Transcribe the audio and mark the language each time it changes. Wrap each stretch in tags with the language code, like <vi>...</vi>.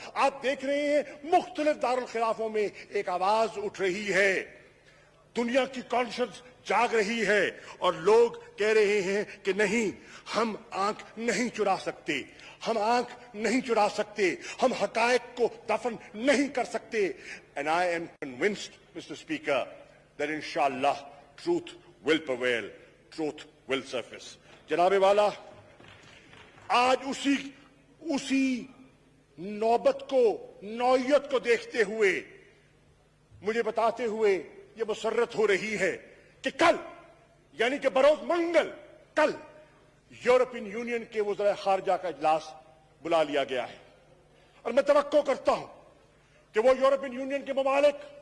<ur>آپ دیکھ رہے ہیں مختلف دارالخلافوں میں ایک آواز اٹھ رہی ہے, دنیا کی کانشنس جاگ رہی ہے, اور لوگ کہہ رہے ہیں کہ نہیں, ہم آنکھ نہیں چرا سکتے, ہم آنکھ نہیں چرا سکتے, ہم حقائق کو دفن نہیں کر سکتے.</ur> <en>And I am convinced, Mr. Speaker, that inshallah truth will prevail, truth will surface.</en> <ur>جناب والا, آج اسی نوبت کو, نوعیت کو دیکھتے ہوئے مجھے بتاتے ہوئے یہ مسرت ہو رہی ہے کہ کل, یعنی کہ بروز منگل, کل یورپین یونین کے وزراء خارجہ کا اجلاس بلا لیا گیا ہے, اور میں توقع کرتا ہوں کہ وہ یورپین یونین کے ممالک</ur>